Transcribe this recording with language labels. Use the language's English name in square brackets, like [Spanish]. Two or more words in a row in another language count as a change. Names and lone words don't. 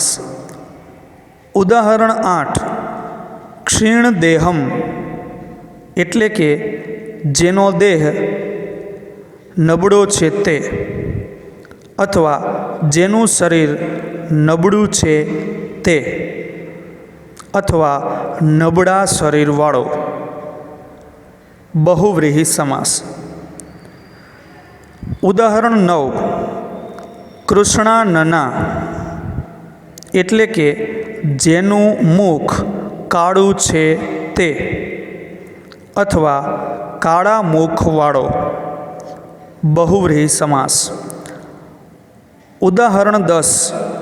[Gujarati] ઉદાહરણ 8, ક્ષીણ દેહમ એટલે કે જેનો દેહ નબળો છે તે, અથવા જેનું શરીર નબળું છે તે, અથવા નબળા શરીર વાળો બહુવ્રીહિ સમાસ। उदाहरण 9, કૃષ્ણાનના એટલે કે જેનું મુખ કાળું છે તે, અથવા કાળા મુખવાળો. બહુવ્રીહી સમાસ. ઉદાહરણ 10.